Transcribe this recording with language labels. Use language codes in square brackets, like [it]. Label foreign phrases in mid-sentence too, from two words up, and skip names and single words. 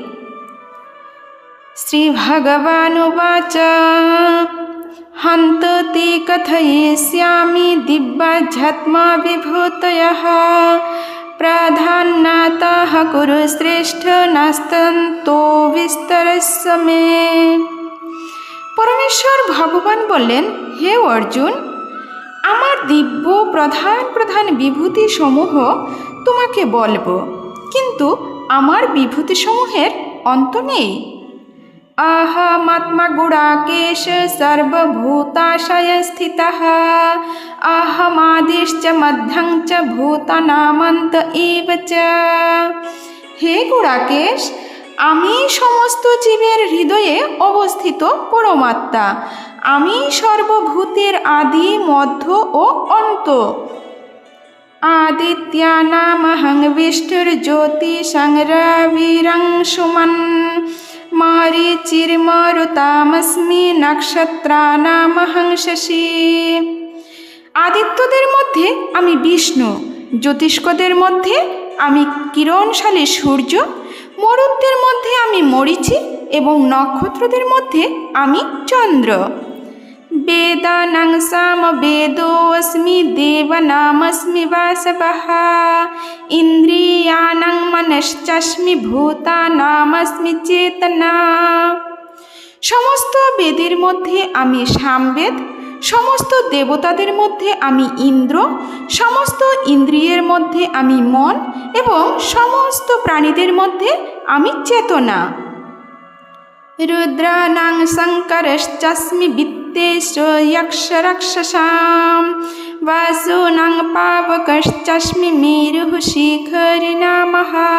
[sa] শ্রী ভগবানুবাচ হন্ত তে কথয়িষ্যামি দিব্যাধ্যাত্মা বিভূতয়ঃ প্রাধান্যতঃ কুরু শ্রেষ্ঠ নাস্তন্তো বিস্তরস্য মে। [bn] পরমেশ্বর ভগবান বললেন, হে অর্জুন, আমার দিব্য প্রধান প্রধান বিভূতি সমূহ তোমাকে বলবো, কিন্তু আমার বিভূতি সমূহের অন্ত নেই। [sa] अहमात्मा गुडाकेश सर्वभूताशय स्थितः अहमादिश्च मध्यं च भूतानामन्त एव च। [bn] হে গুড়াকেশ, আমি সমস্ত জীবের হৃদয়ে অবস্থিত পরমাত্মা, আমি সর্বভূতের আদি, মধ্য ও অন্ত। [sa] আদিত্যানামহং বিষ্ণুর্জ্যোতিষং রবিরংশুমন মরীচির্মরুতামস্মি নক্ষত্রানামহং শশী। [bn] আদিত্যদের মধ্যে আমি বিষ্ণু, জ্যোতিষ্কদের মধ্যে আমি কিরণশালী সূর্য, মরুতদের মধ্যে আমি মরীচি এবং নক্ষত্রদের মধ্যে আমি চন্দ্র। [sa] वेदानां सामवेदोऽस्मि देवानामस्मि वासवः इन्द्रियाणां मनश्चास्मि भूतानामस्मि चेतना। [bn] সমস্ত বেদের মধ্যে আমি সামবেদ, সমস্ত দেবতাদের মধ্যে আমি ইন্দ্র, সমস্ত ইন্দ্রিয়ের মধ্যে আমি মন এবং সমস্ত প্রাণীদের মধ্যে আমি চেতনা। [sa] রুদ্রানাং শঙ্করশ্চাস্মি বিত্তেশ যক্ষরাক্ষসাম বাসুনাং পাবকশ্চাস্মি মেরুঃ শিখরিণামঃ।